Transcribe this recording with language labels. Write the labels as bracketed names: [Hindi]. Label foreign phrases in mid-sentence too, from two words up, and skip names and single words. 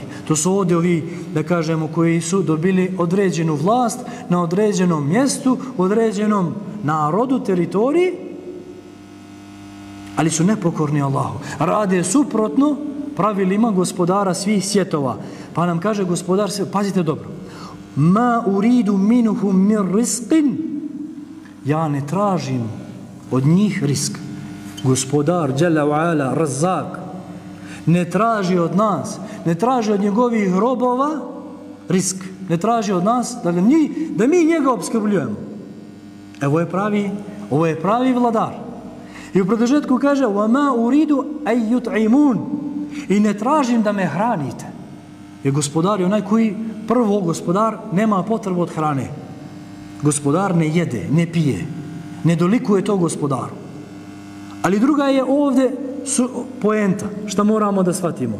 [Bosnian] To su ovdje ovi, da kažemo, koji su dobili određenu vlast na određenom mjestu, određenom narodu, teritoriji, ali su nepokorni Allahu. Rade suprotno pravilima gospodara svih svjetova. Pa nam kaže gospodar, pazite dobro, [Arabic] ما أريد منهم من رزق, [Bosnian] ja ne tražim od njih risk. Gospodar [Arabic] جل وعلا, [Bosnian] Razzak, ne traži od nas, ne traži od njegovih robova risk, ne traži od nas da mi njega obskrbljujemo. Ovo je pravi vladar. I u produžetku kaže [Arabic] وما أريد أن يطعمون, [Bosnian] i ne tražim da me hranite. Jer gospodar je onaj koji, prvo gospodar nema potrebu od hrane. Gospodar ne jede, ne pije, ne dolikuje to gospodaru. Ali druga je ovdje poenta, šta moramo da shvatimo.